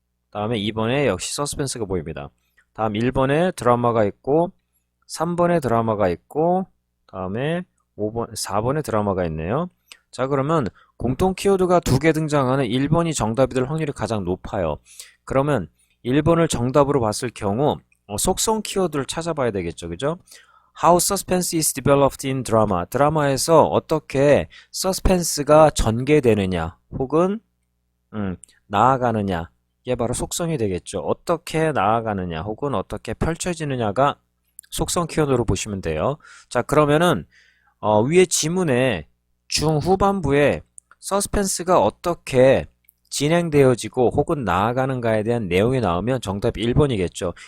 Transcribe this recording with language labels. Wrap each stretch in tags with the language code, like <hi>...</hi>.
<ko>다음에 2번에 역시 서스펜스가 보입니다. 다음 1번에 드라마가 있고 3번에 드라마가 있고 다음에 5번, 4번에 드라마가 있네요. 자, 그러면 공통 키워드가 2개 등장하는 1번이 정답이 될 확률이 가장 높아요. 그러면 1번을 정답으로 봤을 경우 속성 키워드를 찾아봐야 되겠죠. 그죠?</ko> <en>How suspense is developed in drama.</en> <ko>드라마에서 어떻게 서스펜스가 전개되느냐 혹은 나아가느냐, 이게 바로 속성이 되겠죠. 어떻게 나아가느냐 혹은 어떻게 펼쳐지느냐가 속성 키워드로 보시면 돼요. 자, 그러면은 위에 지문에 중후반부에 서스펜스가 어떻게 진행되어지고 혹은 나아가는가에 대한 내용이 나오면 정답 1번이겠죠.</ko>